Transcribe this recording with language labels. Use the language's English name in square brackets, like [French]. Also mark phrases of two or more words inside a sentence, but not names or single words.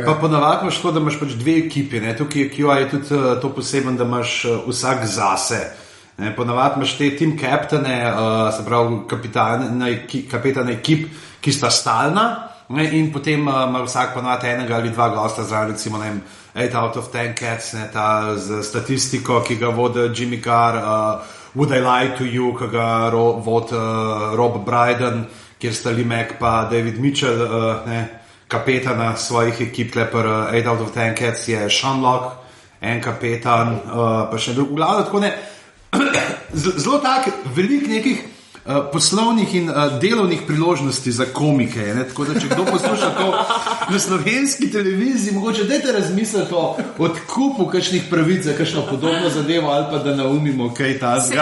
[Slovenian] Pa ponavadi imaš to, da imaš pač dve ekipi, ne. Tukaj je QI je tudi to poseben, da imaš vsak zase. Ponavadi imaš te [English] team captaine, [Slovenian] se pravi kapetane ekip, ki sta stalna, ne, in potem ima vsak ponavadi enega ali dva gosta zraven, recimo 8 out of 10 cats, ne, ta z statistiko, ki ga vodi Jimmy Carr, Would I Lie to You, ki ga vodi Rob Brydon, kjer sta Lee Mack pa David Mitchell, ne, kapetana svojih ekip, lepar 8 out of 10 cats je Sean Locke, en kapetan, pa še drug, v glavu, tako ne. Zelo tak velik nekih poslovnih in delovnih priložnosti za komike, ne? Tako da če kdo posluša to na slovenski televiziji, mogoče dajte razmisliti o odkupu kakšnih pravic za kakšno podobno zadevo ali pa da naumimo kaj tazga.